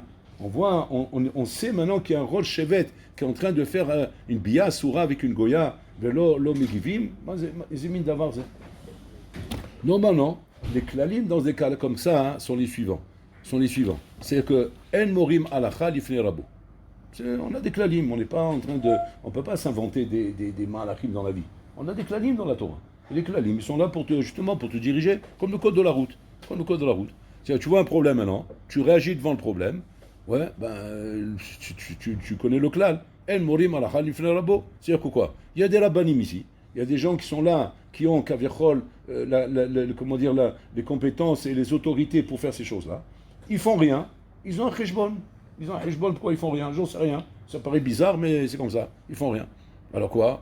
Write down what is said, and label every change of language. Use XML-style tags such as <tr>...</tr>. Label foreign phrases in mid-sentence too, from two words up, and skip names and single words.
<fr>On sait maintenant qu'il y a un rôle chevet qui est en train de faire une</fr> <he>ביאה אסורה</he> <fr>avec une goya.</fr> <he>ולא לו מגיבים.</he> <fr>Normalement, les klalim dans des cas comme ça sont les suivants. C'est-à-dire que</fr> <he>אין מורים הלכה לפני רבו.</he> <fr>On a des klalim, on n'est pas en train de, on peut pas s'inventer des malachim dans la vie. On a des klalim dans la Torah. Et les klalim, ils sont là justement pour te diriger, comme le code de la route. Tu vois un problème maintenant, tu réagis devant le problème. Ouais, tu connais le klal.</fr> <he>אין מורים הלכה לפני רבו.</he> <fr>C'est-à-dire que quoi? Il y a des rabbanim ici. Il y a des gens qui sont là, qui ont kaviachol, les compétences et les autorités pour faire ces choses-là. Ils font rien. Ils ont un cheshbon. Pourquoi ils font rien? J'en sais rien. Ça paraît bizarre, mais c'est comme ça. Ils font rien. Alors quoi?</fr>